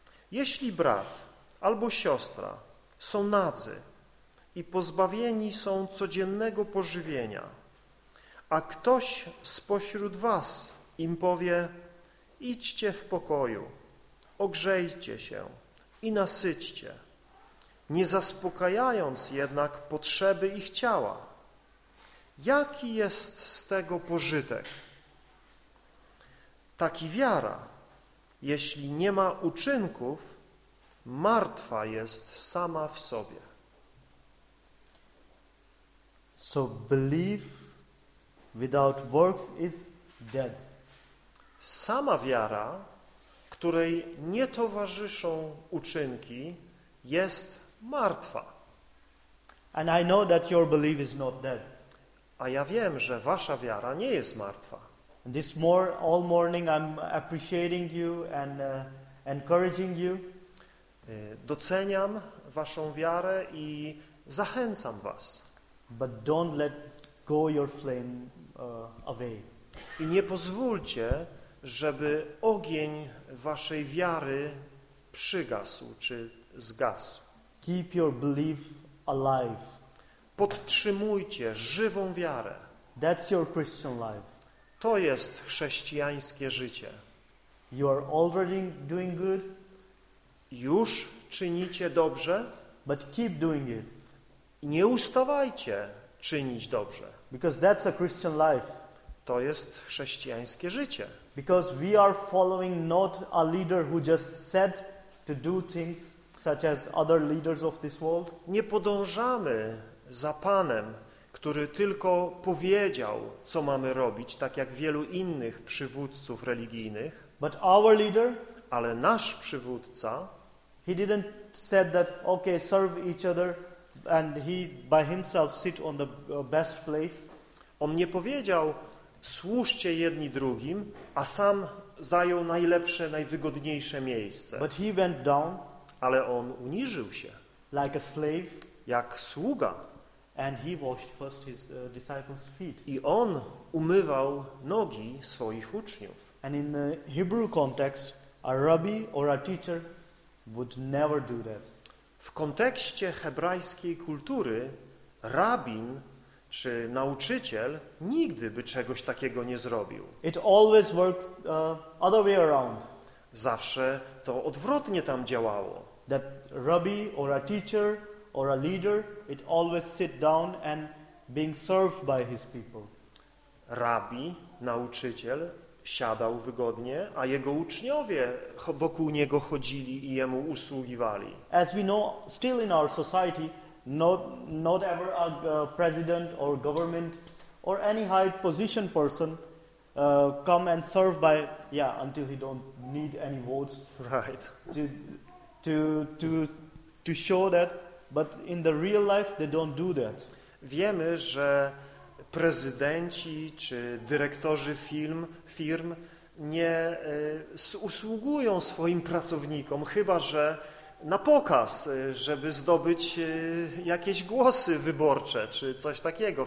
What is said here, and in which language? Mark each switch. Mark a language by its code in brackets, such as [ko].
[pl] Jeśli brat albo siostra są nadzy i pozbawieni są codziennego pożywienia, a ktoś spośród was im powie: idźcie w pokoju, ogrzejcie się i nasyćcie, nie zaspokajając jednak potrzeby ich ciała, jaki jest z tego pożytek? Taki wiara, jeśli nie ma uczynków, martwa jest sama w sobie. [en] So belief without works is dead. [pl] Sama wiara, której nie towarzyszą uczynki, jest martwa. [en] And I know that your belief is not dead. [pl] A ja wiem, że wasza wiara nie jest martwa. [en] This more all morning I'm appreciating you and encouraging you. [pl] Doceniam waszą wiarę i zachęcam was. [en] But don't let go your flame away. [pl] I nie pozwólcie, żeby ogień waszej wiary przygasł czy zgasł. [en] Keep your belief alive. [pl] Podtrzymujcie żywą wiarę. [en] That's your Christian life. [pl] To jest chrześcijańskie życie. [en] You are already doing good. [pl] Już czynicie dobrze. [en] But keep doing it. [pl] Nie ustawajcie czynić dobrze. [en] Because that's a Christian life. [pl] To jest chrześcijańskie życie. [en] Because we are following not a leader who just said to do things such as other leaders of this world. [pl] Nie podążamy za Panem, który tylko powiedział, co mamy robić, tak jak wielu innych przywódców religijnych. [en] But our leader, [pl] ale nasz przywódca, [en] he didn't said that okay, serve each other and he by himself sit on the best place. [pl] On nie powiedział: służcie jedni drugim, a sam zajął najlepsze, najwygodniejsze miejsce. [en] But he went down, [pl] ale on uniżył się, [en] like a slave, [pl] jak sługa, [en] and he washed first his disciples' feet. [pl] I on umywał nogi swoich uczniów. [en] And in the Hebrew context, a rabbi or a teacher would never do that. [pl] W kontekście hebrajskiej kultury rabin czy nauczyciel nigdy by czegoś takiego nie zrobił. [en] It always works other way around. [pl] Zawsze to odwrotnie tam działało. [en] That rabbi or a teacher or a leader, it always sit down and being served by his people. [pl] Rabbi, nauczyciel, siadał wygodnie, a jego uczniowie wokół niego chodzili i jemu usługiwali. [en] As we know, still in our society, not ever a president or government or any high position person come and serve by, yeah, until he don't need any votes. Right. To show that, but in the real life they don't do that. [pl] Wiemy, że prezydenci czy dyrektorzy firm nie usługują swoim pracownikom, chyba że na pokaz, żeby zdobyć jakieś głosy wyborcze czy coś takiego.